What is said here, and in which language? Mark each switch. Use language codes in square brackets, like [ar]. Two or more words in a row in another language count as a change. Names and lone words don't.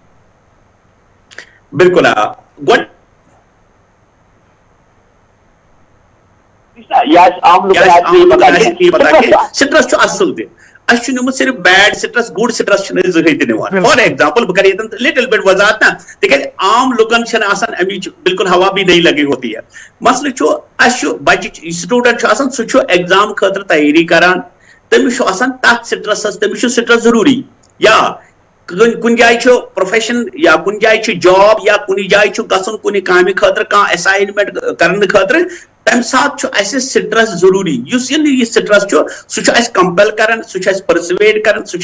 [ks] بالکل سٹرس چھُ اصل تہِ اَسہِ چھُ نِمُت صرف [en] bad stress good stress [ks] چھِنہٕ أسۍ زٕہٕنۍ تہِ نِوان [en] for example [ks] بہٕ کرٕ ییٚتٮ۪ن [en] little bit [ks] وضاحت نا تِکیازِ عام لُکن چھنہٕ آسان امِچ [ur] بالکل ہوا بھی نہیں لگی ہوتی ہے [ks] مسلہٕ چھُ اَسہِ چھُ بچہِ سٹوٗڈنٹ چھُ آسان سُہ چھُ ایگزام خٲطرٕ تیٲری کران تٔمِس چھُ آسان تتھ سٹرسس تٔمِس چھُ سٹرس ضروٗری یا کُنہِ جایہِ چھُ پروفیشن یا کُنہِ جایہِ چھُ جاب یا کُنہِ جایہِ چھُ گژھُن کُنہِ کامہِ خٲطرٕ کانٛہہ ایساینمنٹ کرنہٕ خٲطرٕ تمہِ ساتہٕ چھُ اَسہِ سٹرس ضروٗری یُس یہِ سٹرس چھُ سُہ چھُ اَسہِ کمپل کران سُہ چھُ اَسہِ پٔرسویٹ کران سُہ چھُ